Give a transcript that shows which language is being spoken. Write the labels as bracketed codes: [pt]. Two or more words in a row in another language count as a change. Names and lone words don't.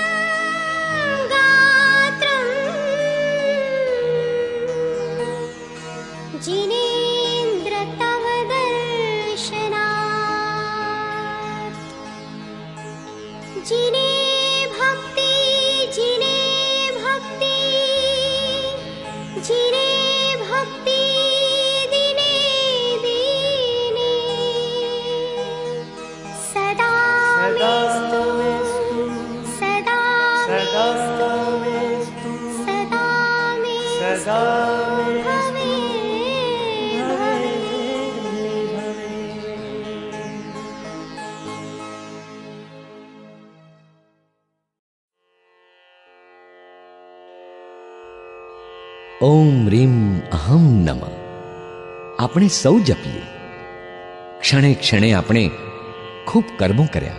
[sa] गात्रम् जिनेन्द्र तव दर्शनात् जिने भक्ति जिने भक्ति जिने भक्ति दिने दिने सदा सदा मेस्तु सदा सदा मेस्तु सदा मेस्तु सदा भवे भवे ओम रीम अहम नमः. [gu] આપણે સૌ જપીએ. ક્ષણે ક્ષણે આપણે ખૂબ કર્મો કર્યા.